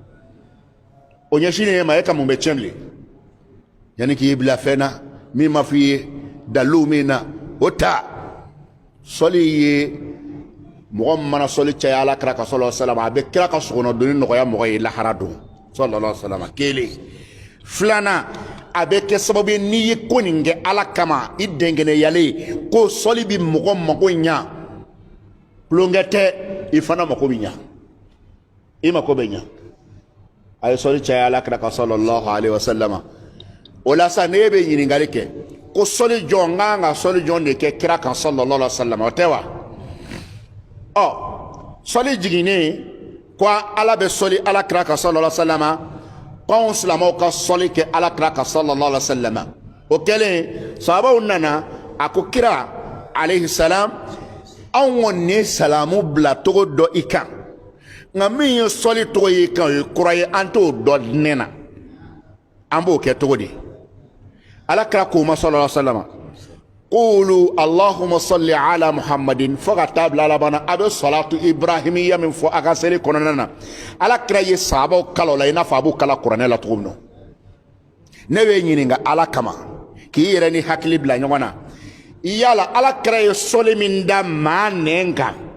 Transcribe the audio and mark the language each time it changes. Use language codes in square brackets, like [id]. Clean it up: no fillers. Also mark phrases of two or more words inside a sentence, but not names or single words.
[bm] o ɲɛsinnen e ma e ka mun bɛ tiɲɛ bilen yanni k'i bila fɛn na min ma f'i ye dalilu min na o ta sɔli ye mɔgɔ min mana sɔli caya ala kira ka [ar] صلى الله عليه وسلم [bm] a bɛ kira ka sɔgɔnɔdonni nɔgɔya mɔgɔ ye lahara don [ar] صلى الله عليه وسلم [bm] kelen filanan a bɛ kɛ sababu ye n'i ye ko nin kɛ ala kama i dɛnkɛnɛyalen ko sɔli bi mɔgɔ mako ɲa tulonkɛ tɛ i fana mako bɛ ɲa i mako bɛ ɲa a ye sɔli caya ala kira ka [ar] صلى الله عليه وسلم [bm] o la sa ne bɛ ɲininkali kɛ ko sɔli jɔn n kan ka sɔli jɔn de kɛ kira kan [ar] صلى الله عليه وسلم [bm] o tɛ wa ɔ sɔli jiginnen ko ala bɛ sɔli ala kira kan [ar] صلى الله عليه وسلم [bm] k'anw silamɛw ka sɔli kɛ ala kira kan [ar] صلى الله عليه وسلم [bm] o kɛlen sahabaw nana a ko kira [ar] عليه السلام [bm] anw kɔni ye salamu bila cogo dɔ i kan nka min ye sɔli tɔgɔ ye i kan o ye kura ye an t'o dɔn nɛ na an b'o kɛ cogo di ala kira k'o ma [ar] صلى الله عليه وسلم قولوا اللهم صل على محمد [bm] fo ka taa bila laban na a bɛ [ar] الصلاة الإبراهيمية [bm] min fɔ a ka seli kɔnɔna na ala kira ye sahabaw kala o la i n'a fɔ a b'u kala kuranɛ la cogo min na ne bɛ ɲininka ala kama k'i yɛrɛ ni hakili bila ɲɔgɔn na yala ala kira ye sɔli min da maa nɛn kan